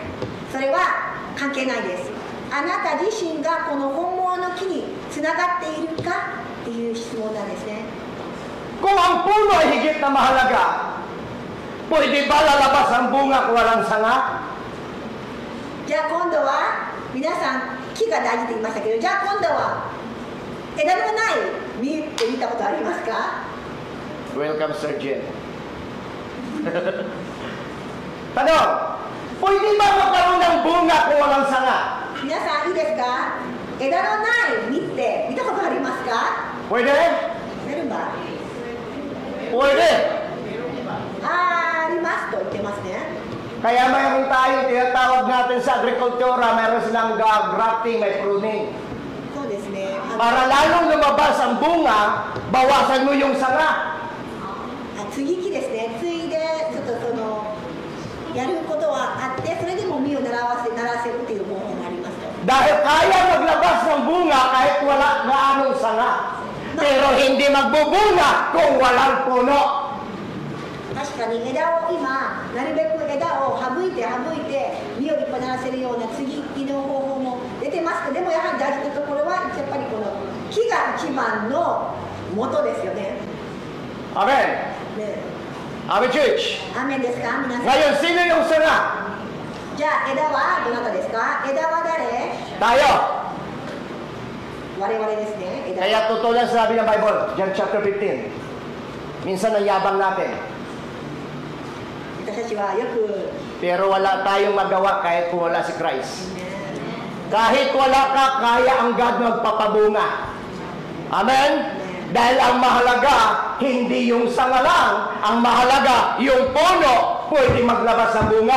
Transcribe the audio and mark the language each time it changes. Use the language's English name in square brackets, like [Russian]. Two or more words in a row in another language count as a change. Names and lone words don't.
[Japanese] それは関係ないです。あなた自身がこの本物の木につながっているかっていう質問なんですね。 [Filipino] Kung ang puno ay higit na mahalaga, pwede ba lalabas ang bunga kung walang sanga? [Japanese] じゃあ今度は皆さん木が大事って言いましたけど、じゃあ今度は枝のない実って見たことありますか？ [English] Welcome, Sir Jen. [Filipino] Tanong, pwede ba magkaroon ng bunga kung walang sanga? [Japanese] 皆さんいいですか？枝のない実って見たことありますか？ [Filipino] Pwede? メルバ Pwede. [Japanese] ありますと言ってますね。 [Filipino] Kaya mayroon tayong tinatawag natin sa agrikultura, mayroon silang grafting, may pruning. [Japanese] そうですね。 [Filipino] Para lalong lumabas ang bunga, bawasan mo yung sanga. [Japanese] 接ぎ木ですね。継いでちょっとそのやることはあって、それでも実をならせるっていう方法がありますと。 [Filipino] Dahil kaya maglabas ng bunga kahit wala na anong sanga. Pero hindi magbubunga kung walang puno. [Japanese] 確かに枝を今なるべく枝を省いて実をいっぱいならせるような接ぎ木の方法も出てますけど、でもやはり大事なところはやっぱりこの木が一番の元ですよね。 [Filipino] Amen. [Japanese] ね、 [Filipino] Amen, Church. [Japanese] アーメンですか皆さん。 [Filipino] Ngayon, sino yung sanga? [Japanese] じゃあ枝はどなたですか？枝は誰？ [Filipino] Tayo. [Japanese] 我々ですね。枝 [Filipino] Kaya totoo lang sabi ng Bible, John chapter 15. Minsan ang yabang natin. [Japanese] 私たちはよく [Filipino] Pero wala tayong magawa kahit kung wala si Christ. Kahit wala ka, kaya ang God magpapabunga. Amen? Dahil ang mahalaga, hindi yung sanga lang. Ang mahalaga, yung puno, pwede maglabas ng bunga.